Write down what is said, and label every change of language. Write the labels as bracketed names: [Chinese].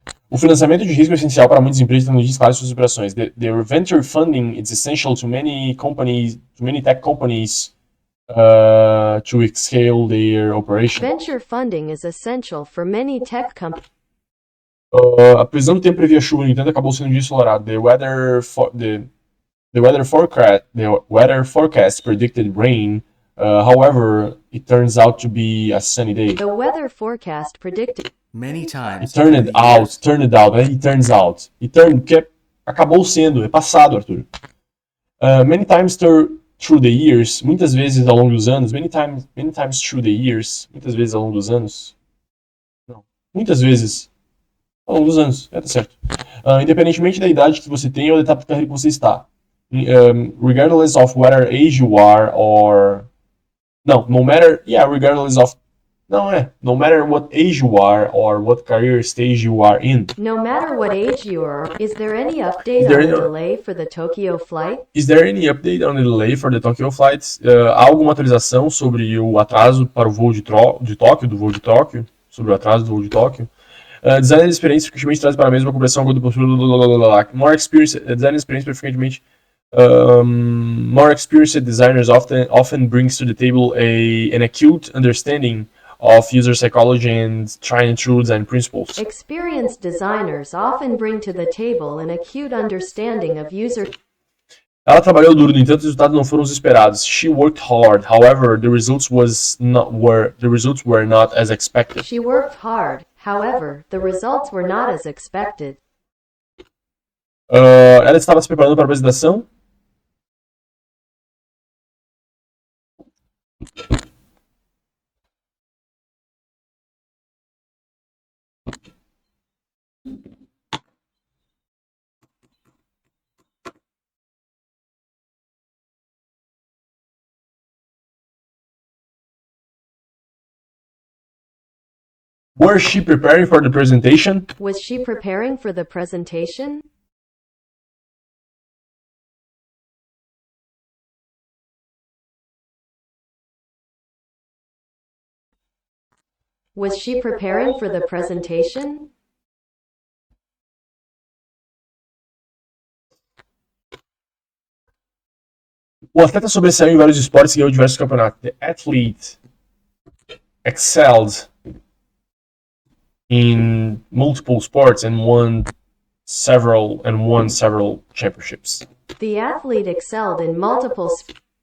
[Portuguese] O financiamento de risco é essencial para muitas empresas de tecnologia escalar suas operações. [English] Their venture funding is essential to many tech companies to scale their operation. Venture funding is essential for many tech companies. A previsão do tempo previa chuva, no entanto, acabou sendo um dia ensolarado. The weather forecast predicted rain. However, it turns out to be a sunny day. The weather forecast predicted. Many times. It turned out. [Portuguese] Que acabou sendo, é passado, Arthur. [English] Many times through the years, [Portuguese] muitas vezes ao longo dos anos. [English] Many times through the years, [Portuguese] muitas vezes ao longo dos anos. Não, muitas vezes ao longo dos anos, tá certo. Independentemente da idade que você tem ou da etapa de carreira que você está. [English] Regardless of whether age you are or... No matter what age you are or what career stage you are in. No matter what age you are, is there any update on the delay for the Tokyo flight? Is there any update on the delay for the Tokyo flight? [Portuguese] Há alguma atualização sobre o atraso para o voo de Tóquio? Sobre o atraso do voo de Tóquio? [English] Design experience [Portuguese] frequentemente traz para a mesma compreensão do [English] more experience. Design experience frequentemente more experienced designers often brings to the table an acute understanding of user psychology and tried and true design principles. Experienced designers often bring to the table an acute understanding of user. [Portuguese] Ela trabalhou duro, no entanto, os resultados não foram os esperados. [English] She worked hard, however, the results were not as expected. She worked hard, however, the results were not as expected. [Portuguese] Ela estava se preparando para a apresentação. [English] Was she preparing for the presentation? Was she preparing for the presentation? Was she preparing for the presentation? [Portuguese] O atleta sobressaiu em vários esportes e ganhou diversos campeonatos. [English] The athlete excelled in multiple sports and won several championships. The athlete excelled in multiple sports.